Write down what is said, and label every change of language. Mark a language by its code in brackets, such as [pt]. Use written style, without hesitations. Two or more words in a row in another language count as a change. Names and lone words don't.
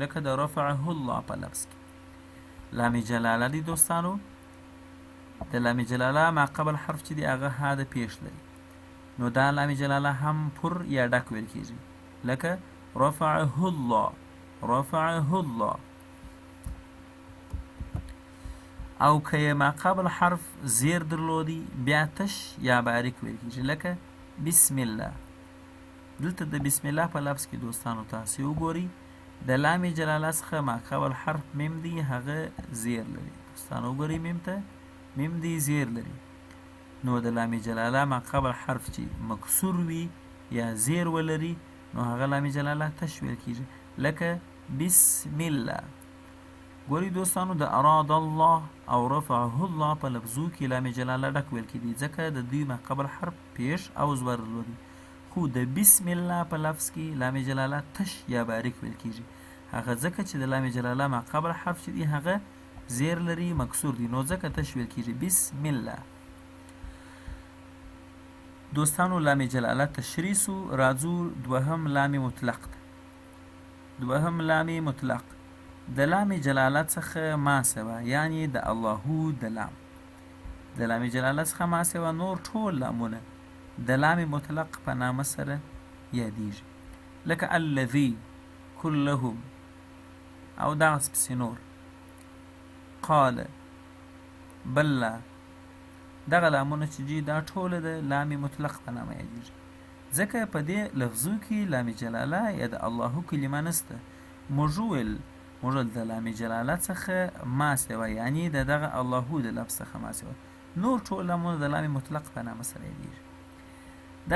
[ps] لکه د [ar] رفعه الله [ps] په لفظ کې لام جلاله دی دوستانو. د لام جلاله ما قبل حرف چې دی هغه ها د پیش لري. نو دا لام جلاله هم پر یا ډک ویل کېږي. [ar] لکه رفعه الله، رفعه الله. [ps] او که ما قبل حرف زیر درلودي بیا تش یا باریک ویل کېږي. [ar] لکه بسم الله. [ps] دلته د [ar] بسم الله [ps] په لفظ کې دوستانو تاسو وګورئ، د لام جلاله څخه ما قبل حرف میم دی هغه زیر لري. دوستانو وګورئ میم ته میم دی زیر لري. نو د لام جلاله ما قبل حرف چې مکسور وي یا زیر ولري نو هغه لام جلاله تش ویل کېږي. [ar] لکه بسم الله. [ps] ګورئ دوستانو د [ar] اراد الله [ps] او [ar] رفعه الله [ps] په لفظو کې لام جلاله ډک ویل کېدي ځکه د دوی ما قبل حرف پیش او زبر درلودي. خو د [ar] بسم الله [ps] په لفظ کې لام جلاله تش یا باریک ویل کېږي. هغه ځکه چې د لام جلاله ما قبل حرف چې دی هغه زیر لري، مکسور دی، نو ځکه تش ویل کېږي [ar] بسم الله. [ps] دوستانو لام جلاله تشریح سو. راځو دوهم لام مطلق ته. دوهم لام مطلق د لام جلاله څخه ما سوا یعنی د الله د لام. د لام جلاله څخه ما سوا نور ټول لامونه د لام مطلق په نامه سره یادیږي. لکه [ar] الذي، كلهم [ps] او دغسې پسې نور. قال، بله. دغه لامونه چې دي دا ټول د لام مطلق په نامه یادیږي ځکه په دې لفظو کې لام جلاله یا د الله کلمه نسته. موږ د لام جلاله څخه ما سوا یعنی د دغه الله د لفظ څخه ما سوا نور ټول لامونه د لام مطلق په نامه سره یادیږي.